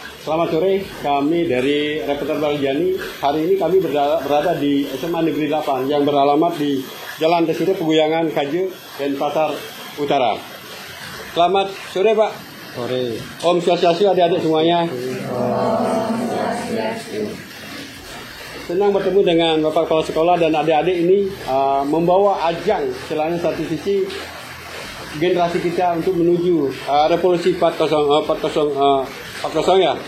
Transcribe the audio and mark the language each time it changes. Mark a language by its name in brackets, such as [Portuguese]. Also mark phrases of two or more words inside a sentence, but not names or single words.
[Indonesian] Selamat sore, kami dari Reporter Baljani. Hari ini kami berada di SMA Negeri 8 yang beralamat di Jalan Desire Peguyangan, Kaje, Denpasar Utara. Selamat sore Pak. Sore. [Balinese] Om Swastiastu [Indonesian] adik-adik semuanya. Senang bertemu dengan Bapak Kepala Sekolah dan adik-adik ini membawa ajang selain satu sisi generasi kita untuk menuju revolusi 4.0 ya.